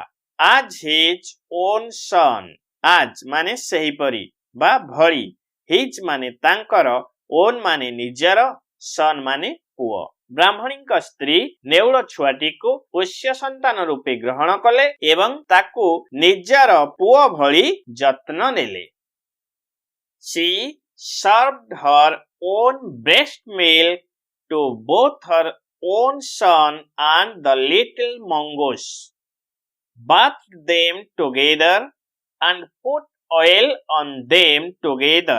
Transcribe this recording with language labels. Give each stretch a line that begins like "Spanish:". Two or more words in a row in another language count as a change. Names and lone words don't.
English: as his own son, as
Odia: ମାନେ ସେହିପରି ବା ଭଳି, ହିଜ୍ ମାନେ ତାଙ୍କର, ଓନ୍ ମାନେ ନିଜର, ସନ୍ ମାନେ ପୁଅ। ବ୍ରାହ୍ମଣୀଙ୍କ ସ୍ତ୍ରୀ ନେଉଳ ଛୁଆଟିକୁ ପୋଷ୍ୟ ସନ୍ତାନ ରୂପେ ଗ୍ରହଣ କଲେ ଏବଂ ତାକୁ ନିଜର ପୁଅ ଭଳି ଯତ୍ନ ନେଲେ।
English: She served her own breast milk to both her own son and the little mongoose, bathed them together and put oil on them together.